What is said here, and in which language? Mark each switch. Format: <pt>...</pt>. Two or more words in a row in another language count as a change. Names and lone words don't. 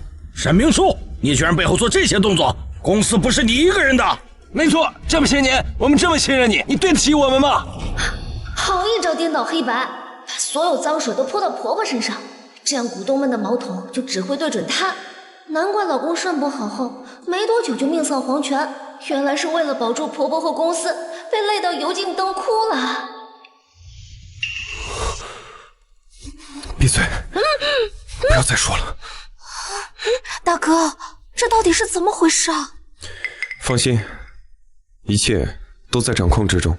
<zh>沈明書，你居然背後做這些動作，公司不是你一個人的。沒錯，這麼些年我們這麼信任你，你對得起我們嗎？好一招顛倒黑白，把所有髒水都潑到婆婆身上，這樣股東們的矛頭就只會對準她。難怪老公腎不好後沒多久就命喪黃泉，原來是為了保住婆婆和公司，被累到油盡燈枯了。閉嘴，不要再說了。大哥，這到底是怎麼回事啊？放心，一切都在掌控之中。</zh>